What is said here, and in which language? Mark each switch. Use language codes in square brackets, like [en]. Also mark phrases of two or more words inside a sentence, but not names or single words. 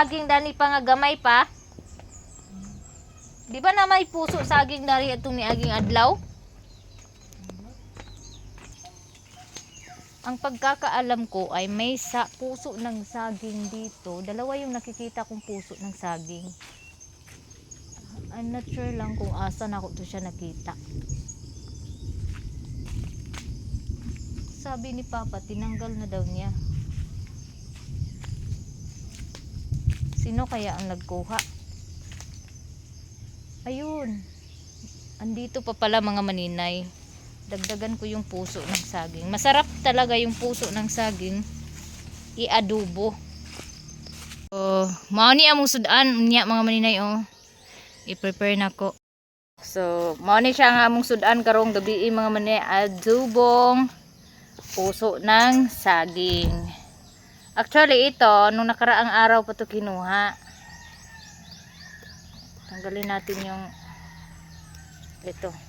[ceb] Saging dani pa nga gamay pa? Di ba na may puso saging dari atong niaging adlaw? [tl] Ang pagkakaalam ko ay may puso ng saging dito. Dalawa yung nakikita kong puso ng saging. [en] I'm not sure [tl] lang kung asan ako to siya nakita. Sabi ni Papa, tinanggal na daw niya. Sino kaya ang nagkuha? Ayun. Andito pa pala mga maninay. Dagdagan ko yung puso ng saging. Masarap talaga yung puso ng saging i-adobo. [ceb] So, mao ni among sudan unya mga maninay oh. I-prepare na ko. So, mao ni siya nga among sudan karong gabi mga maninay, [tl] adobong puso ng saging. Actually ito nung nakaraang araw pa to kinuha. Tanggalin natin yung ito.